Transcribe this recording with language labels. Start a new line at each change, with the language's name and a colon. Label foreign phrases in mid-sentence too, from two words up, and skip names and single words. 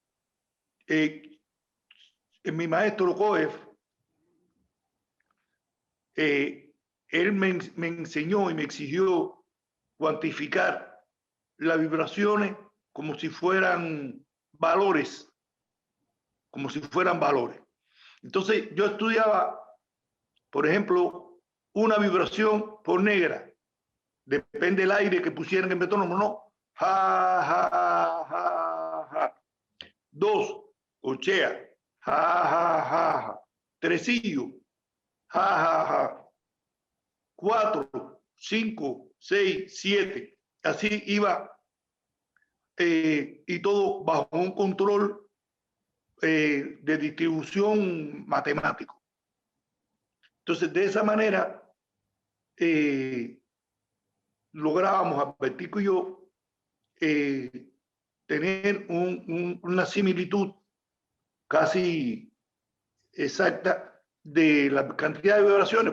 Spanish: Mi maestro Koef, él me enseñó y me exigió cuantificar las vibraciones como si fueran valores, Entonces yo estudiaba, por ejemplo, una vibración por negra, depende del aire que pusieran en el metrónomo, no, ja, ja, ja, ja. 2, corchea, ja, ja, ja, ja. Tresillo, ja, ja, ja. 4, 5, 6, 7. Así iba y todo bajo un control de distribución matemático. Entonces, de esa manera, lográbamos, Albertico y yo, tener una similitud casi exacta de la cantidad de vibraciones.